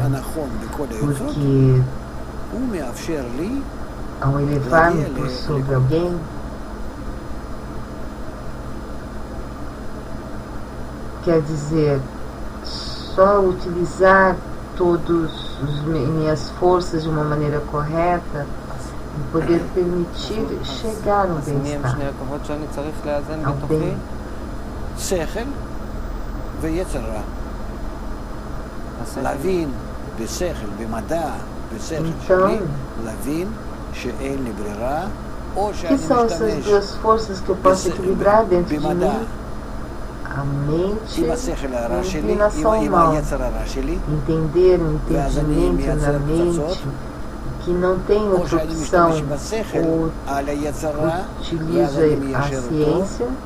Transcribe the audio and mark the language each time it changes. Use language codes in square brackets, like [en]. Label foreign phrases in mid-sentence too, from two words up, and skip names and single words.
[pt] Porque ao elevar-me por sobre alguém, quer dizer, só utilizar todas as minhas forças de uma maneira correta e poder permitir chegar ao bem-estar, ao bem. [he] שכל ויצר רע. להבין בשכל, במדע, בשכל שלי, להבין שאין לי ברירה, או שאני משתמש במדע. [pt] Que são essas duas forças que eu posso equilibrar dentro de mim? A mente e a inclinação ao mal. Entender o entendimento na mente, que não tem outra opção, ou utilizo a ciência